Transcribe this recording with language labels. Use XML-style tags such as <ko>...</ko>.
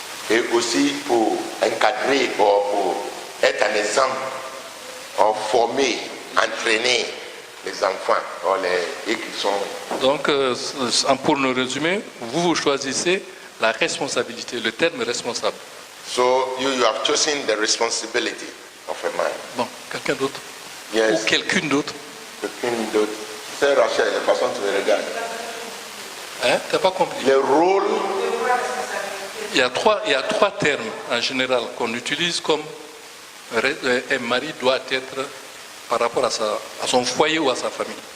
<fr>Et aussi pour encadrer ou pour être un exemple, ou former, entraîner les enfants et qui sont. Donc, pour nous résumer, vous choisissez la responsabilité, le terme responsable.</fr> <en>So you have chosen the responsibility of a man.</en> <fr>Bon, quelqu'un d'autre</fr> <en>Yes.</en> <fr>ou quelqu'une d'autre. Quelqu'un d'autre. C'est Rachel, la façon dont tu me regardes. Hein? T'as pas compris? Le rôle, Il y a trois termes en général qu'on utilise comme un mari doit être par rapport à son foyer ou à sa famille.</fr>